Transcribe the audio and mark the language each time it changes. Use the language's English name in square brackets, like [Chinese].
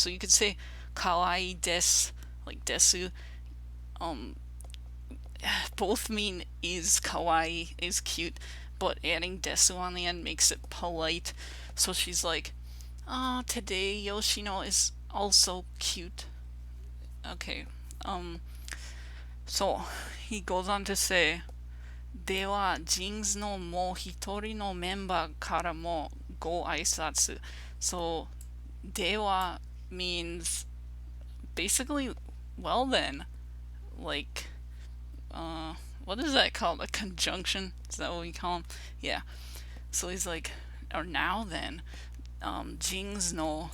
[English] So you could say kawaii des, like desu. Um, both mean is kawaii, is cute, but adding desu on the end makes it polite. So she's like, oh, today Yoshino is also cute. Okay. [Japanese] Um, so he goes on to say, では、ジンズのもう一人のメンバーからもご挨拶. [English] So, では means basically, well then, like, what is that called? A conjunction? Is that what we call them? Yeah. So he's like, or now then, Jings no.